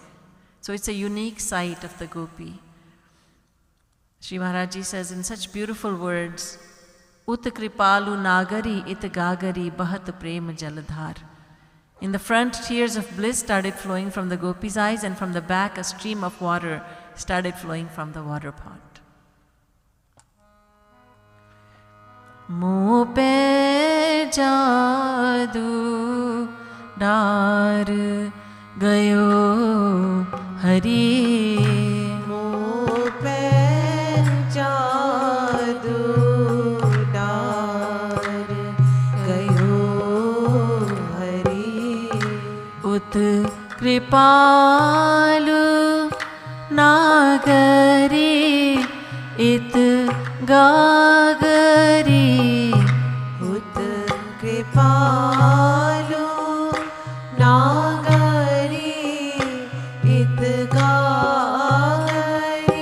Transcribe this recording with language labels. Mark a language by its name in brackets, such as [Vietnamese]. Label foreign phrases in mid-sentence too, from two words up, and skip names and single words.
[English] So it's a unique sight of the Gopi. Sri Maharaji says in such beautiful words, [Braj] उत कृपालु नागरी इत गागरी बहत प्रेम जलधर. [English] In the front, tears of bliss started flowing from the Gopi's eyes, and from the back, a stream of water started flowing from the water pot. [Braj] मुँह पे जादू डार गयो हरि. मुँह पे जादू डार गयो हरि। उत कृपालु नागरी इत गागरी। उत कृपालु नागरी इत गागरी।